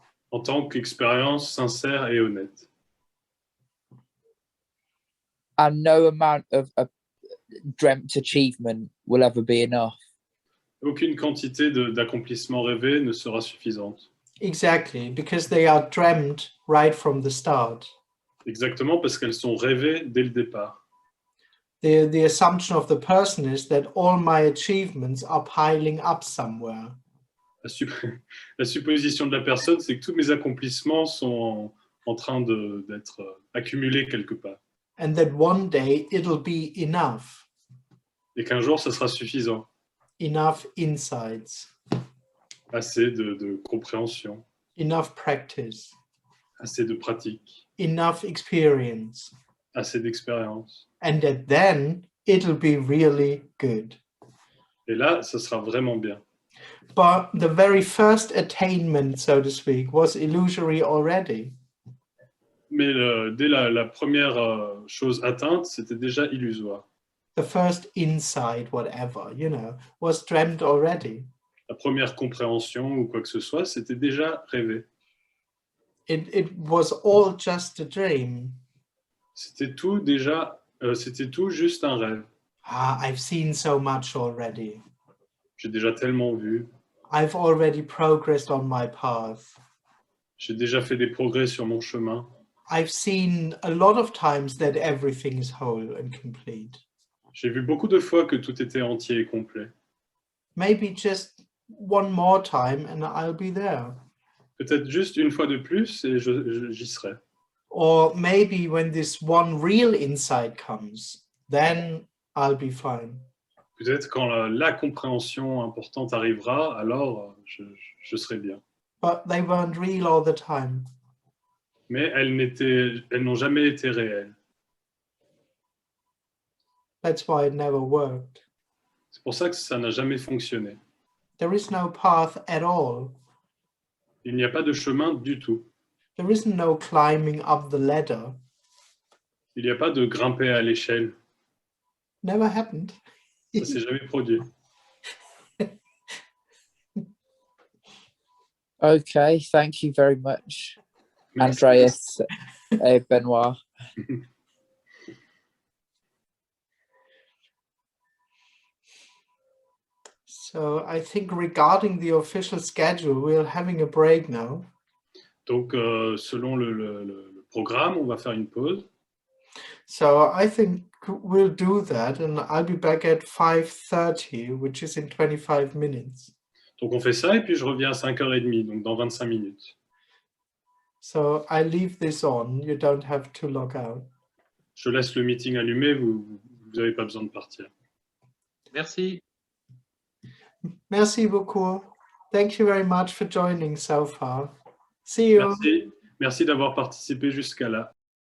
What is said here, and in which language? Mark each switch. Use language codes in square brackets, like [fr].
[fr] En tant qu'expérience sincère et honnête. [en] And no amount of a dreamt achievement will ever be enough. [fr] Aucune quantité d'accomplissement rêvé ne sera suffisante. [en] Exactly, because they are dreamt right from the start. [fr] Exactement, parce qu'elles sont rêvées dès le départ. [en] The assumption of the person is that all my achievements are piling up somewhere. [fr] La supposition de la personne, c'est que tous mes accomplissements sont en train d'être accumulés quelque part. [en] And that one day it'll be enough. [fr] Et qu'un jour, ça sera suffisant. [en] Enough insights. [fr] Assez de compréhension. [en] Enough practice. [fr] Assez de pratique. [en] Enough experience. [fr] Assez d'expérience. [en] And that then it'll be really good. [fr] Et là, ça sera vraiment bien. [en] But the very first attainment, so to speak, was illusory already. [fr] Mais dès la première chose atteinte, c'était déjà illusoire. [en] The first insight, whatever, was dreamt already. [fr] La première compréhension ou quoi que ce soit, c'était déjà rêvé. [en] It was all just a dream. [fr] C'était tout juste un rêve. [en] I've seen so much already. [fr] J'ai déjà tellement vu. [en] I've already progressed on my path. [fr] J'ai déjà fait des progrès sur mon chemin. [en] I've seen a lot of times that everything is whole and complete. [fr] J'ai vu beaucoup de fois que tout était entier et complet. [en] Maybe just one more time and I'll be there. [fr] Peut-être juste une fois de plus et j'y serai. [en] Or maybe when this one real insight comes, then I'll be fine. [fr] Peut-être quand la compréhension importante arrivera, alors je serai bien. [en] But they weren't real all the time. [fr] Mais elles n'ont jamais été réelles. [en] That's why it never worked. [fr] C'est pour ça que ça n'a jamais fonctionné. [en] There is no path at all. [fr] Il n'y a pas de chemin du tout. [en] There isn't no climbing up the ladder. [fr] Il n'y a pas de grimper à l'échelle. [en] Never happened. [fr] Ça s'est jamais produit. [en] Okay, thank you very much, [fr] Merci. Andreas et Benoit. [en] So I think regarding the official schedule, we're having a break now. [fr] Donc, selon le programme, on va faire une pause. [en] So I think we'll do that, and I'll be back at 5:30, which is in 25 minutes. [fr] Donc, on fait ça et puis je reviens à 5h30, donc dans 25 minutes. [en] So I leave this on. You don't have to log out. [fr] Je laisse le meeting allumé, vous n'avez pas besoin de partir. Merci. Merci beaucoup. [en] Thank you very much for joining so far. See you. [fr] Merci d'avoir participé jusqu'à là.